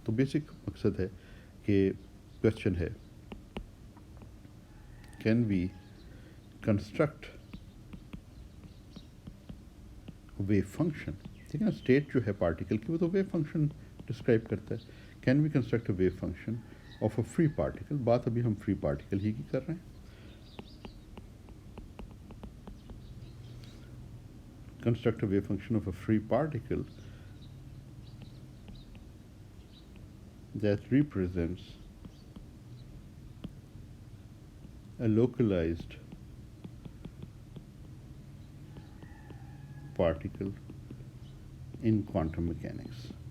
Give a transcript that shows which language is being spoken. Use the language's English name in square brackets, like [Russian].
[Urdu] تو بیسک مقصد ہے کہ کوشچن ہے [English] Can we construct wave function. [Urdu] ٹھیک ہے نا، اسٹیٹ جو ہے پارٹیکل کی وہ تو ویو فنکشن ڈسکرائب کرتا ہے. [English] Can we construct a wave function of a free particle. [Urdu] بات ابھی ہم فری پارٹیکل ہی کی کر رہے ہیں. [English] Construct a wave function of a free particle that represents a localized particle in quantum mechanics.